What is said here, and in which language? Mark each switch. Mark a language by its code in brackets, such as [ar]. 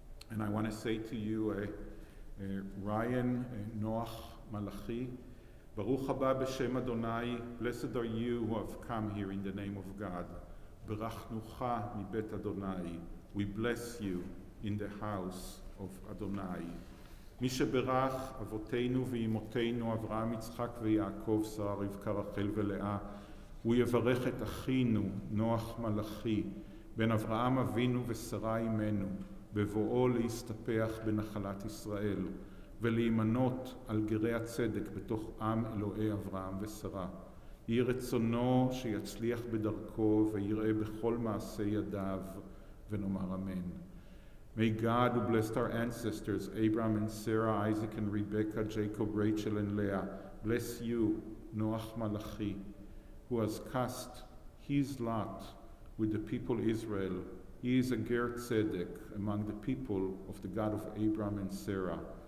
[en] And I want to say to you, Ryan Noach Malachi, [he] Baruch haba b'shem Adonai, [en] blessed are you who have come here in the name of God. [he] Berachnucha mibet Adonai. [en] We bless you in the house of Adonai. [he] מי שברך אבותינו ואימותינו אברהם יצחק ויעקב שרה רבקה רחל ולאה, הוא יברך את אחינו נוח מלאכי בן אברהם אבינו ושרה אמנו בבואו להסתפח בנחלת ישראל ולהימנות על גרי הצדק בתוך עם אלוהי אברהם ושרה. יהי רצונו שיצליח בדרכו ויראה בכל מעשה ידיו ונאמר אמן. [en] May God, who blessed our ancestors, Abraham and Sarah, Isaac and Rebekah, Jacob, Rachel and Leah, bless you, Noach Malachi, who has cast his lot with the people Israel. He is a Ger Tzedek among the people of the God of Abraham and Sarah.